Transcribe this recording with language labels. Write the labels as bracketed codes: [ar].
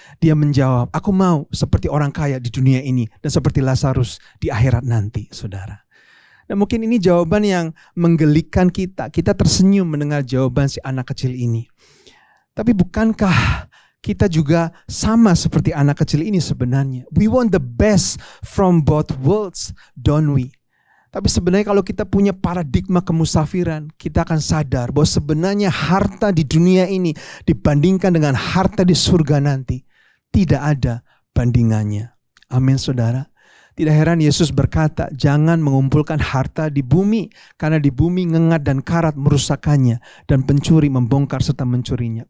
[id] Dia menjawab, aku mau seperti orang kaya di dunia ini dan seperti Lazarus di akhirat nanti saudara. Dan mungkin ini jawaban yang menggelikan kita. Kita tersenyum mendengar jawaban si anak kecil ini. Tapi bukankah kita juga sama seperti anak kecil ini sebenarnya? [en] We want the best from both worlds, don't we? [id] Tapi sebenarnya kalau kita punya paradigma kemusafiran, kita akan sadar bahwa sebenarnya harta di dunia ini dibandingkan dengan harta di surga nanti, tidak ada bandingannya. Amin saudara. Tidak heran Yesus berkata, jangan mengumpulkan harta di bumi, karena di bumi ngengat dan karat merusakkannya, dan pencuri membongkar serta mencurinya.